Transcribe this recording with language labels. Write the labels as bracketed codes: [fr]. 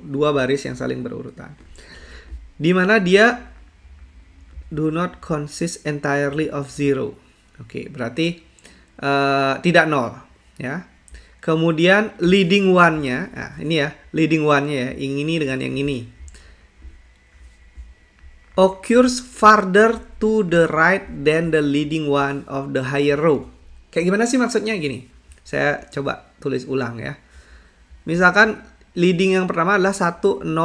[id] 2 baris yang saling berurutan. Dimana dia [en] do not consist entirely of zero. [id] Oke, berarti tidak nol. Ya. Kemudian leading one-nya. Nah, ini ya. Leading one-nya ya. Yang ini dengan yang ini. [en] Occurs farther to the right than the leading one of the higher row. [id] Kayak gimana sih maksudnya gini? Saya coba tulis ulang ya. Misalkan leading yang pertama adalah 1001.